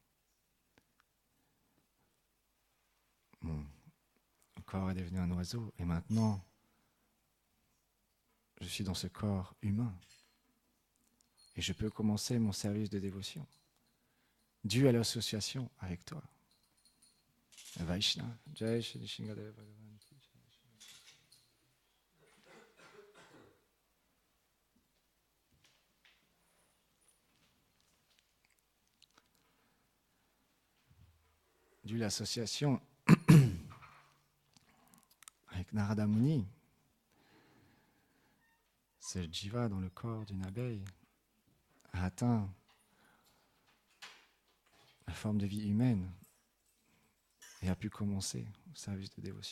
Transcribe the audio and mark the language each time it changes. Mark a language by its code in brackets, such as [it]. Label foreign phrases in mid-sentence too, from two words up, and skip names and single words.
[fr] Mon corps est devenu un oiseau et maintenant, je suis dans ce corps humain. Et je peux commencer mon service de dévotion dû à l'association avec toi. Vaishnava. [hi] Jai Shri Nishingadeva Bhagavan ki jai. [fr] Dû à l'association avec Narada Muni, ce jiva dans le corps d'une abeille a atteint la forme de vie humaine et a pu commencer le service de dévotion.